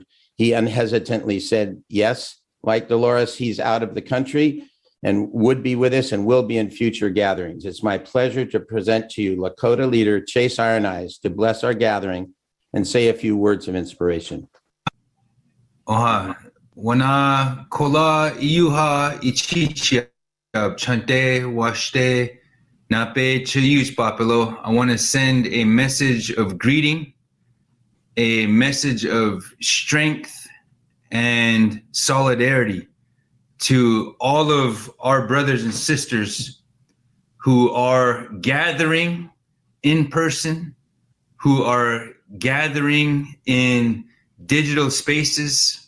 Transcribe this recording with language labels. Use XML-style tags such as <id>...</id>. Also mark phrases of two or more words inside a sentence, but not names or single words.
<en>He unhesitantly said yes. Like Dolores, he's out of the country and would be with us and will be in future gatherings. It's my pleasure to present to you Lakota leader Chase Iron Eyes to bless our gathering and say a few words of inspiration.</en> <lkt>Oha, wana kola iuha ichichia chante washte Nape Chayus Papelo.</lkt> <en>I want to send a message of greeting, a message of strength and solidarity to all of our brothers and sisters who are gathering in person, who are gathering in digital spaces.</en>